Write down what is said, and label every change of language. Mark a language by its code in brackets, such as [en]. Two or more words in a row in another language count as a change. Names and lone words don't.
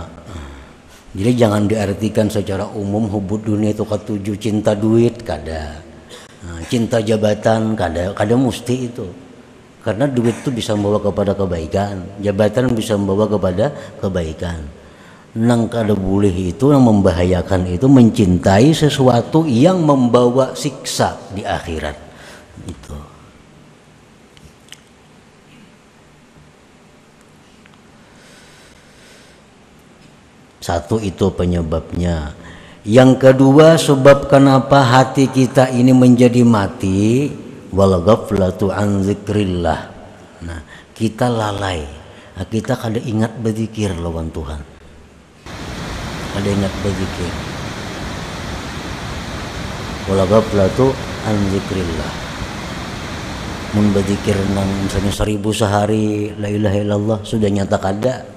[id] Jadi jangan diartikan secara umum [ar] حب الدنيا [id] itu ketujuh cinta duit, kada. [bjn] Cinta jabatan, kada mesti itu. [id] Karena duit itu bisa membawa kepada kebaikan, jabatan bisa membawa kepada kebaikan. Nang kada boleh itu, yang membahayakan itu mencintai sesuatu yang membawa siksa di akhirat. Itu. Satu itu penyebabnya. Yang kedua sebab kenapa hati kita ini menjadi mati, [ar] والغفلة عن ذكر الله. [id] Nah, kita lalai. [bjn] Kita kada ingat berzikir lawan Tuhan. Ada ingat berzikir. [ar] ولا غفلة عن ذكر الله. [bjn] Mun berzikir nang misalnya 1000 sehari [ar] لا إله إلا الله [bjn] sudah nyata kada.